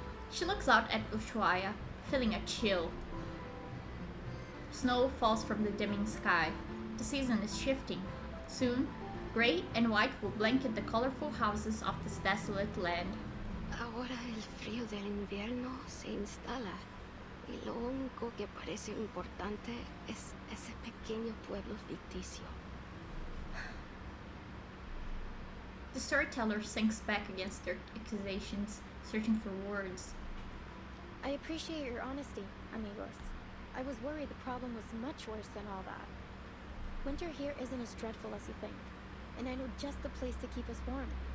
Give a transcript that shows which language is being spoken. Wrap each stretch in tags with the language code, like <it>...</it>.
<en>She looks out at Ushuaia, feeling a chill. Snow falls from the dimming sky. The season is shifting. Soon, gray and white will blanket the colorful houses of this desolate land.</en> <es>Ahora el frío del invierno se instala y lo único que parece importante es ese pequeño pueblo ficticio.</es> <en>The storyteller sinks back against their accusations, searching for words. I appreciate your honesty, amigos. I was worried the problem was much worse than all that. Winter here isn't as dreadful as you think, and I know just the place to keep us warm.</en>